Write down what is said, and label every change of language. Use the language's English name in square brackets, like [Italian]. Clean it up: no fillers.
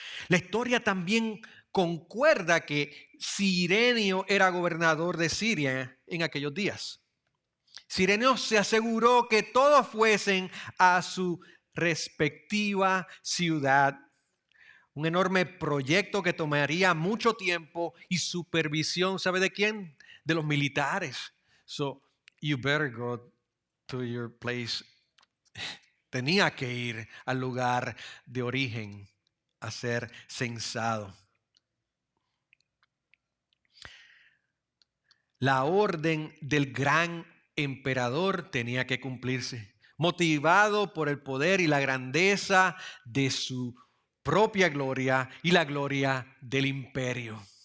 [Spanish] La historia también concuerda que Cirenio era gobernador de Siria en aquellos días. Cirenio se aseguró que todos fuesen a su respectiva ciudad. Un enorme proyecto que tomaría mucho tiempo y supervisión, ¿sabe de quién? De los militares. [English] So, you better go to your place. [Spanish] Tenía que ir al lugar de origen a ser censado. La orden del gran emperador tenía que cumplirse, motivado por el poder y la grandeza de su propia gloria y la gloria del imperio.